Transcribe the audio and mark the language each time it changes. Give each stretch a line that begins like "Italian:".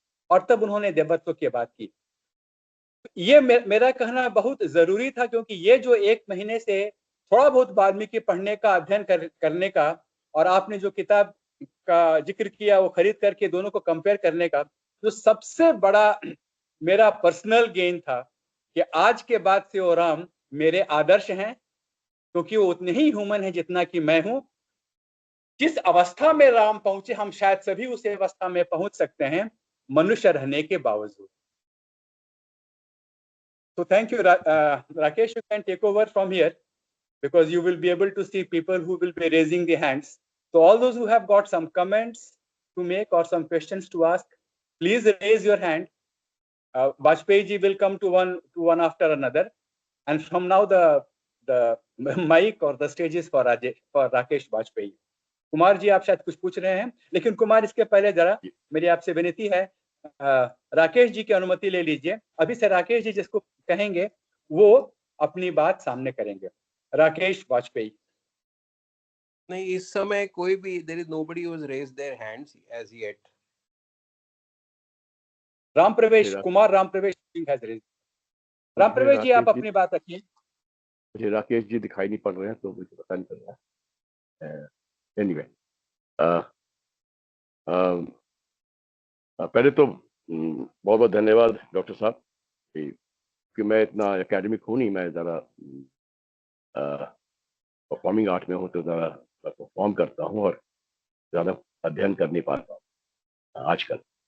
Hindi: और तब उन्होंने देवत्व की बात की। ये मेरा कहना बहुत जरूरी था, क्योंकि ये जो 1 महीने से थोड़ा बहुत वाल्मीकि पढ़ने का, अध्ययन करने का, और आपने जो किताब का जिक्र किया वो खरीद करके दोनों को कंपेयर करने का, जो सबसे बड़ा मेरा पर्सनल गेन था कि आज के बाद से वो राम मेरे आदर्श हैं, क्योंकि वो उतने ही ह्यूमन है जितना कि मैं हूं। जिस अवस्था में राम पहुंचे, हम शायद सभी उस अवस्था में पहुंच सकते हैं मनुष्य रहने के बावजूद।
English: So thank you, Rakesh. You can take over from here because you will be able to see people who will be raising the hands. So all those who have got some comments to make or some questions to ask, please raise your hand. Vajpayee ji will come to one after another, and from now the mic or the stage is for Rakesh Vajpayee.
Hindi: Kumar ji, आप शायद कुछ पूछ रहे हैं, लेकिन कुमार, इसके पहले जरा मेरी आपसे विनती है, राकेश जी की अनुमति ले लीजिए। अभी से राकेश जी जिसको कहेंगे वो अपनी बात सामने करेंगे। राकेश वाजपेयी। नहीं, इस समय कोई भी,
English: there is nobody who has raised their hands as yet.
Hindi: Ram प्रवेश कुमार, राम प्रवेश सिंह
English: has raised.
Hindi: राम प्रवेश जी, आप अपनी बात रखिए। मुझे राकेश जी दिखाई नहीं पड़ रहे हैं, तो मुझे पता नहीं चल रहा है। एनीवे, पहले तो बहुत बहुत धन्यवाद डॉक्टर साहब कि मैं इतना एकेडमिक हूँ नहीं, मैं ज़रा परफॉर्मिंग आर्ट में हूँ, तो ज़रा परफॉर्म करता हूँ और ज़्यादा अध्ययन कर नहीं पाता हूँ आजकल।